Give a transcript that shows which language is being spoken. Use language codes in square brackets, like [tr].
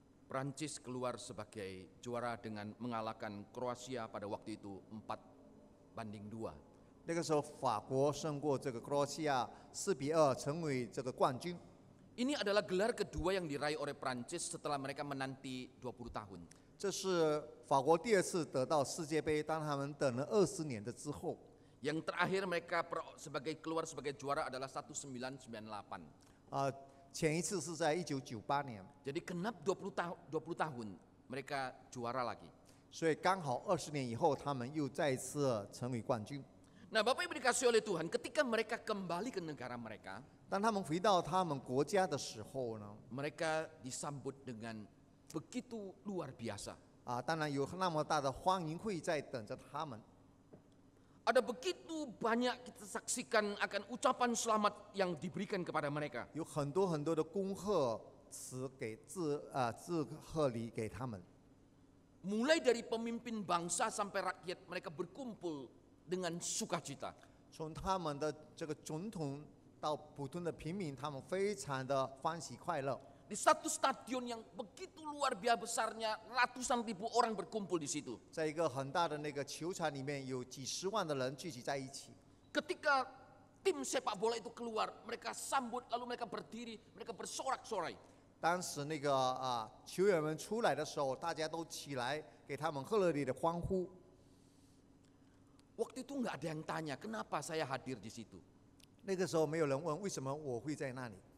[id] Prancis keluar sebagai juara dengan mengalahkan Kroasia pada waktu itu 4-2. [zh] 那个时候法国胜过这个克罗西亚4-2，成为这个冠军。 [id] Ini adalah gelar kedua yang diraih oleh Prancis setelah mereka menanti 20 tahun. [zh] 这是法国第2次得到世界杯，当他们等了20年的之后。 [id] Yang terakhir mereka keluar sebagai juara adalah 1998. [zh] 前一次是在1998年， [id] Jadi genap 20 tahun mereka juara lagi. [zh] 所以刚好20年以后，他们又再一次成为冠军。 [id] Nah, Bapak Ibu dikasihi oleh Tuhan, ketika mereka kembali ke negara mereka, [zh] 当他们回到他们国家的时候呢， [id] mereka disambut dengan begitu luar biasa. [zh] 当然有那么大的欢迎会在等着他们。 [id] Ada begitu banyak kita saksikan akan ucapan selamat yang diberikan kepada mereka. [zh] 有很多很多的恭贺词给致贺礼给他们。 [id] Mulai dari pemimpin bangsa sampai rakyat, mereka berkumpul dengan sukacita. [zh] 从他们的这个总统到普通的平民，他们非常的欢喜快乐。 [id] Di satu stadion yang begitu luar biasa besarnya, ratusan ribu orang berkumpul di situ. [zh] 在一个很大的那个球场里面，有几十万的人聚集在一起。 [id] Ketika tim sepak bola itu keluar, mereka sambut, lalu mereka berdiri, mereka bersorak-sorai. [zh] 当时那个球员们出来的时候，大家都起来给他们热烈的欢呼。 [id] Waktu itu nggak ada yang tanya, kenapa saya hadir di situ? [zh] 那个时候没有人问为什么我会在那里，